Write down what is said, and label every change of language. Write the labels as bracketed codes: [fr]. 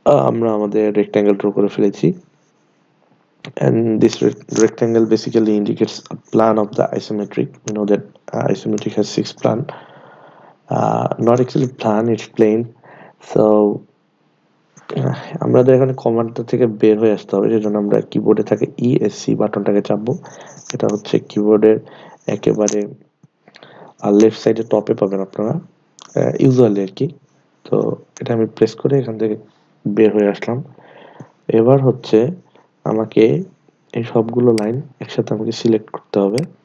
[bn] আমরা আমাদের rectangle draw করে ফেলেছি। [en] And this rectangle basically indicates a plan of the isometric. You know that isometric has 6 plan. Not actually plan, it's plane. [bn] So আমাদের এখানে কমান্ডটা থেকে বের হয়ে আসতে হবে, সেজন্য আমরা কিবোর্ডে থাকে ইএসসি বাটনটাকে চাপবো। এটা হচ্ছে কিবোর্ডের একেবারে লেফট সাইডে টপে পাবেন আপনারা ইউজুয়ালি আর কি। তো এটা আমি প্রেস করে এখান থেকে বের হয়ে আসলাম। এবার হচ্ছে আমাকে এই সবগুলো লাইন একসাথে আমাকে সিলেক্ট করতে হবে।